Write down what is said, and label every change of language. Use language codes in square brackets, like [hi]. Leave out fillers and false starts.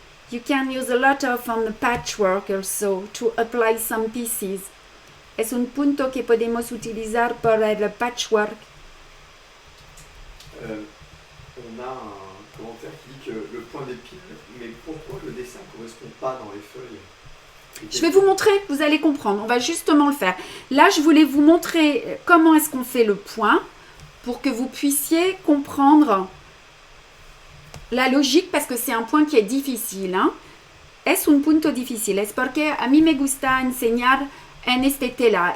[en] You can use a lot of on the patchwork also to apply some pieces. [es] Es un punto que podemos utilizar para el patchwork. [fr] On a un commentaire qui dit que le point d'épine, mais pourquoi le dessin ne correspond pas dans les feuilles? Je vais vous montrer, vous allez comprendre. On va justement le faire. Là, je voulais vous montrer comment est-ce qu'on fait le point pour que vous puissiez comprendre la logique parce que c'est un point qui est difficile. [es] Hein. Es un punto difícil. Es porque a mí me gusta enseñar en este tela.